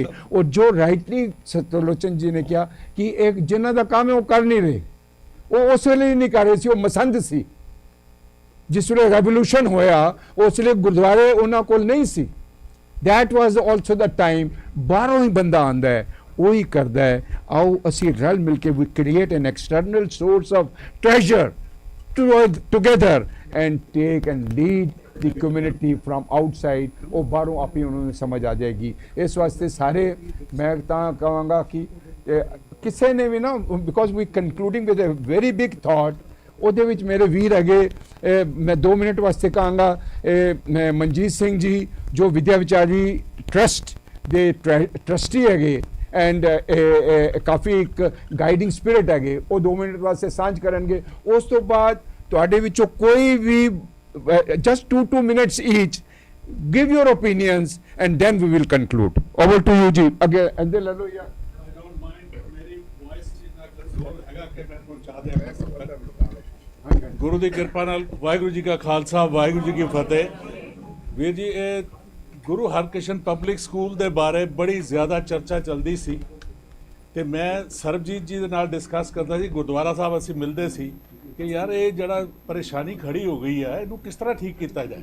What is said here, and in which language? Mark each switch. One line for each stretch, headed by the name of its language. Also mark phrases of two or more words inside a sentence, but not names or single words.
Punjabi: ਔਰ ਜੋ ਰਾਈਟਲੀ ਤਰਲੋਚਨ ਜੀ ਨੇ ਕਿਹਾ ਕਿ ਇੱਕ ਜਿਨ੍ਹਾਂ ਦਾ ਕੰਮ ਹੈ ਉਹ ਕਰ ਨਹੀਂ ਰਹੇ, ਉਹ ਉਸ ਵੇਲੇ ਨਹੀਂ ਕਰ ਰਹੇ ਸੀ, ਉਹ ਮਸੰਦ ਸੀ। ਜਿਸ ਵੇਲੇ ਰੈਵੋਲੂਸ਼ਨ ਹੋਇਆ ਉਸ ਵੇਲੇ ਗੁਰਦੁਆਰੇ ਉਹਨਾਂ ਕੋਲ ਨਹੀਂ ਸੀ।
English: that was also the time.
Punjabi: ਬਾਹਰੋਂ ਹੀ ਬੰਦਾ ਆਉਂਦਾ ਹੈ, ਉਹੀ ਕਰਦਾ ਹੈ। ਆਓ ਅਸੀਂ ਰਲ ਮਿਲ ਕੇ ਵੀ
English: create an external source of treasure together and take and lead the community from outside।
Punjabi: ਉਹ ਬਾਹਰੋਂ ਆਪੇ ਉਹਨਾਂ ਨੂੰ ਸਮਝ ਆ ਜਾਏਗੀ। ਇਸ ਵਾਸਤੇ ਸਾਰੇ ਮੈਂ ਤਾਂ ਕਹਾਂਗਾ ਕਿ ਕਿਸੇ ਨੇ ਵੀ ਨਾ,
English: because we concluding with a very big thought,
Punjabi: ਉਹਦੇ ਵਿੱਚ ਮੇਰੇ ਵੀਰ ਹੈਗੇ ਮੈਂ 2 ਮਿੰਟ ਵਾਸਤੇ ਕਹਾਂਗਾ ਮਨਜੀਤ ਸਿੰਘ ਜੀ ਜੋ ਵਿਦਿਆ ਵਿਚਾਰੀ ਟਰਸਟ ਦੇ ਟਰਸਟੀ ਹੈਗੇ ਐਂਡ ਕਾਫੀ ਇੱਕ
English: guiding spirit
Punjabi: ਹੈਗੇ, ਉਹ 2 ਮਿੰਟ ਵਾਸਤੇ ਸਾਂਝ ਕਰਨਗੇ। ਉਸ ਤੋਂ ਬਾਅਦ ਤੁਹਾਡੇ ਵਿੱਚੋਂ ਕੋਈ ਵੀ
English: just 2 minutes each give your opinions and then we will conclude. Over to you ji. Again and then lalo ya
Punjabi: ਗੁਰੂ ਦੀ ਕਿਰਪਾ ਨਾਲ ਵਾਹਿਗੁਰੂ ਜੀ ਕਾ ਖਾਲਸਾ ਵਾਹਿਗੁਰੂ ਜੀ ਕੀ ਫਤਿਹ। ਵੀਰ ਜੀ ਇਹ ਗੁਰੂ ਹਰਕ੍ਰਿਸ਼ਨ ਪਬਲਿਕ ਸਕੂਲ ਦੇ ਬਾਰੇ ਬੜੀ ਜ਼ਿਆਦਾ ਚਰਚਾ ਚੱਲਦੀ ਸੀ ਤੇ ਮੈਂ ਸਰਬਜੀਤ ਜੀ ਦੇ ਨਾਲ ਡਿਸਕਸ ਕਰਦਾ ਸੀ, ਗੁਰਦੁਆਰਾ ਸਾਹਿਬ ਅਸੀਂ ਮਿਲਦੇ ਸੀ ਕਿ ਯਾਰ ਇਹ ਜਿਹੜਾ ਪਰੇਸ਼ਾਨੀ ਖੜੀ ਹੋ ਗਈ ਹੈ ਇਹਨੂੰ ਕਿਸ ਤਰ੍ਹਾਂ ਠੀਕ ਕੀਤਾ ਜਾਏ।